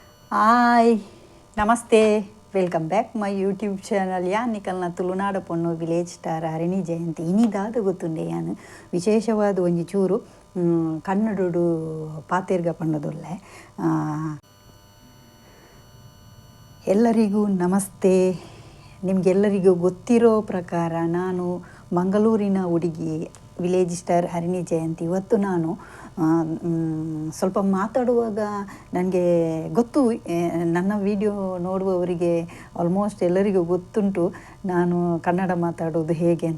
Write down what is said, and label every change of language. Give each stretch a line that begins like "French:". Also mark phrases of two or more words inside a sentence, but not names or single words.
English: hi namaste, welcome back my YouTube channel.
Tulu: ಯಾನಿಕಲ್ನ ತುಳುನಾಡ ಪೊಣ್ಣು ವಿಲೇಜ್ ಸ್ಟಾರ್ ಹರಿಣಿ ಜಯಂತಿ ಇನಿದಾದ ಗೊತ್ತುಂಡೆ ಯಾನು ವಿಶೇಷವಾದ ಒಂಜಿ ಚೂರು ಕನ್ನಡಡು ಪಾತೆರ್ಗ ಪಂಡದೊಲ್ಲೆ.
Kannada: ಎಲ್ಲರಿಗೂ ನಮಸ್ತೆ. ನಿಮಗೆಲ್ಲರಿಗೂ ಗೊತ್ತಿರೋ ಪ್ರಕಾರ ನಾನು ಮಂಗಳೂರಿನ ಹುಡುಗಿ, ವಿಲೇಜ್ ಸ್ಟಾರ್ ಹರಿಣಿ ಜಯಂತಿ. ಇವತ್ತು ನಾನು ಸ್ವಲ್ಪ ಮಾತಾಡುವಾಗ ನನಗೆ ಗೊತ್ತು, ನನ್ನ ವಿಡಿಯೋ ನೋಡುವವರಿಗೆ ಆಲ್ಮೋಸ್ಟ್ ಎಲ್ಲರಿಗೂ ಗೊತ್ತುಂಟು ನಾನು ಕನ್ನಡ ಮಾತಾಡೋದು ಹೇಗೆ ಅಂತ.